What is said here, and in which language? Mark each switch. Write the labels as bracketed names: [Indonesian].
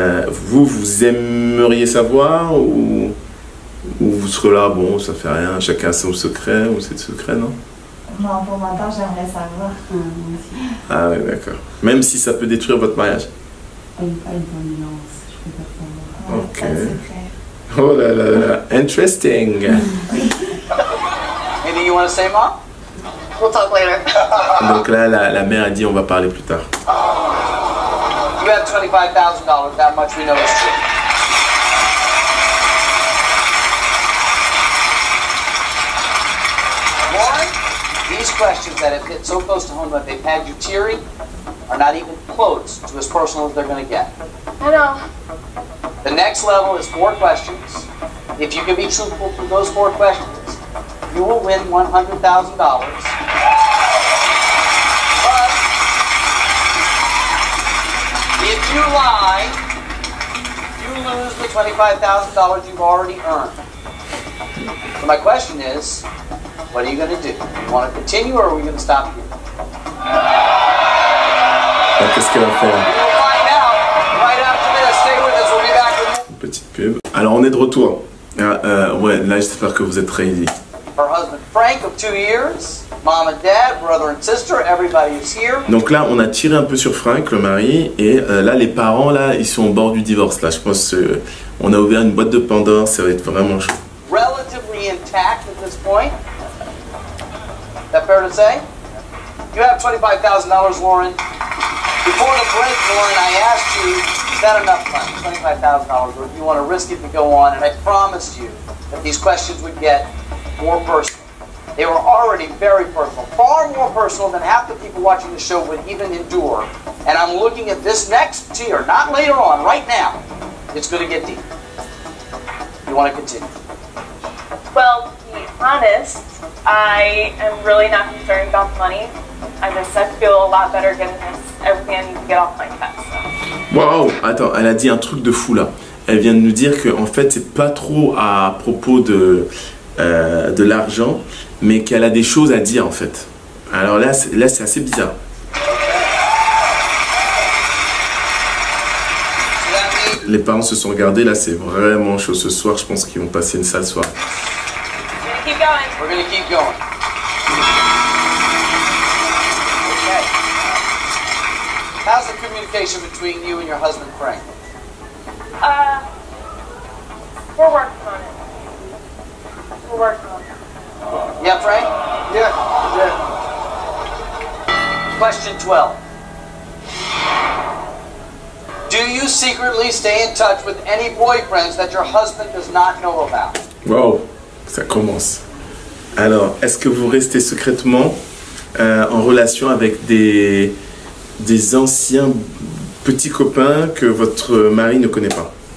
[French] Vous aimeriez savoir ou vous serez là, bon, ça fait rien, chacun a son secret, ou c'est le secret, non? Non, pour ma part, j'aimerais savoir. Ah oui, d'accord. Même si ça peut détruire votre mariage. Pas une dominance, je peux pas savoir. Pas de secret. Oh là là là, interesting. [English] Anything you want to say, Mom? We'll talk later. [French] Donc là, la mère a dit on va parler plus tard. [English] You have $25,000. That much we know is true. Lauren, these questions that have hit so close to home that they've had you teary are not even close to as personal as they're going to get. I know. The next level is 4 questions. If you can be truthful through those 4 questions, you will win $100,000. But if you lie, you lose the $25,000 you've already earned. So my question is, what are you going to do? You want to continue or are we going to stop here? [French] Alors, qu'est-ce qu'elle va faire? [English] We'll find out right after this. Stay with us. We'll be back with more. [French] Petite pub. Alors, on est de retour. Ouais, là, j'espère que vous êtes réunis. [English] Her husband Frank of 2 years, mom and dad, brother and sister, everybody is here. [French] Donc là, on a tiré un peu sur Frank, le mari, et là, les parents, là, ils sont au bord du divorce. Là, je pense qu'on a ouvert une boîte de Pandore, ça va être vraiment chaud. [English] Relatively intact at this point. Is that fair to say? You have $25,000, Lauren. Before the break, Lauren, I asked you, is that enough money, $25,000, or do you want to risk it to go on? And I promised you that these questions would get more personal. They were already very personal, far more personal than half the people watching the show would even endure. And I'm looking at this next tier, not later on, right now. It's going to get deep. You want to continue? Well, to be honest, I am really not concerned about the money. I feel a lot better getting everything I need to get off my chest. [French] Waouh! Attends, elle a dit un truc de fou là. Elle vient de nous dire que en fait, c'est pas trop à propos de l'argent, mais qu'elle a des choses à dire en fait. Alors là, c'est assez bizarre. Les parents se sont regardés, là c'est vraiment chaud ce soir, je pense qu'ils vont passer une sale soirée. [English] Keep going. We're going to keep going. Okay. How's the communication between you and your husband, Frank? We're working on it. We're working on it. Yeah, Frank? Yeah. Question 12. Do you secretly stay in touch with any boyfriends that your husband does not know about? [French] Wow, ça commence. Alors, est-ce que vous restez secrètement en relation avec des anciens petits copains que votre mari ne connaît pas?